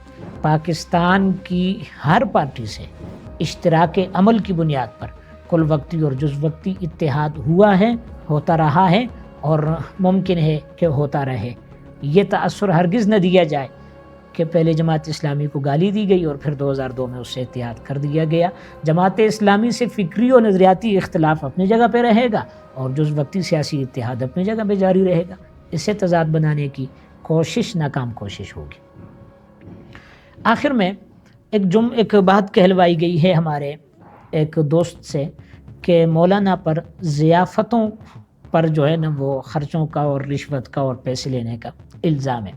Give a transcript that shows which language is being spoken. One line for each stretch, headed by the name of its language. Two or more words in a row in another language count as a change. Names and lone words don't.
Urdu: پاکستان کی ہر پارٹی سے اشتراک عمل کی بنیاد پر کل وقتی اور جز وقتی اتحاد ہوا ہے، ہوتا رہا ہے اور ممکن ہے کہ ہوتا رہے. یہ تأثر ہرگز نہ دیا جائے کہ پہلے جماعت اسلامی کو گالی دی گئی اور پھر 2002 میں اس سے اتحاد کر دیا گیا. جماعت اسلامی سے فکری اور نظریاتی اختلاف اپنی جگہ پہ رہے گا اور جز وقتی سیاسی اتحاد اپنی جگہ پہ جاری رہے گا. اسے تضاد بنانے کی کوشش ناکام کوشش ہوگی. آخر میں ایک بات کہلوائی گئی ہے ہمارے ایک دوست سے کہ مولانا پر ضیافتوں پر جو ہے نا وہ خرچوں کا اور رشوت کا اور پیسے لینے کا الزام ہے.